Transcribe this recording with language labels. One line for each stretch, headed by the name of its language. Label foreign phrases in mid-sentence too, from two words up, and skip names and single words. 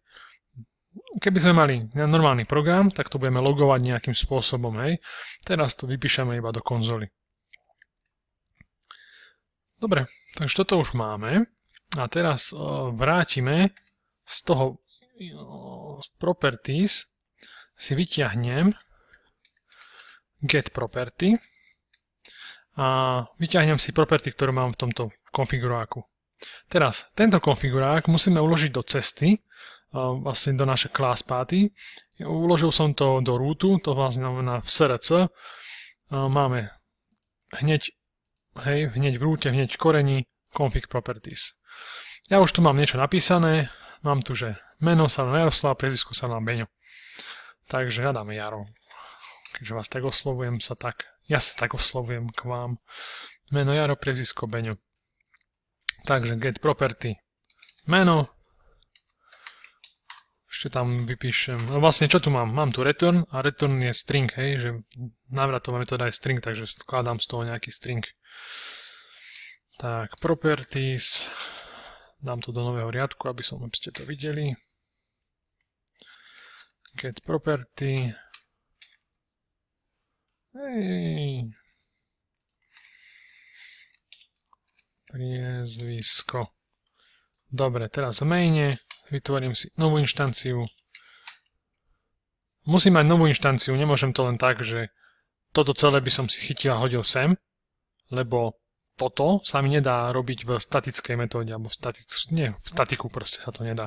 Slovak: Keby sme mali normálny program, tak to budeme logovať nejakým spôsobom, hej. Teraz to vypíšeme iba do konzoly. Dobre, takže toto už máme a teraz vrátime z toho z properties, si vyťahnem
English: get property
Slovak: a vyťahnem si property, ktorú mám v tomto konfiguráku. Teraz tento konfigurák musíme uložiť do cesty, vlastne do našej class pathy. Uložil som to do rootu, to vlastne znamená v src. Máme hneď v rúte, hneď v koreni config properties. Ja už tu mám niečo napísané, mám tu, že meno sa volá Jaroslav, priezvisko sa volá Beňo. Takže hľadáme Jaro. Keďže vás tak oslovujem ja sa tak oslovujem k vám. Meno Jaro, priezvisko Beňo. Takže
English: get property,
Slovak: meno, ešte tam vypíšem, no vlastne čo tu mám? Mám tu return a return je string, hej, že návratová metóda je string, takže skladám z toho nejaký string. Tak, properties, dám to do nového riadku, aby ste to videli.
English: Get property.
Slovak: Hej. Priezvisko. Dobre, teraz v maine vytvorím si novú inštanciu. Musím mať novú inštanciu, nemôžem to len tak, že toto celé by som si chytil a hodil sem, lebo toto sa mi nedá robiť v statickej metóde, alebo v statiku proste sa to nedá.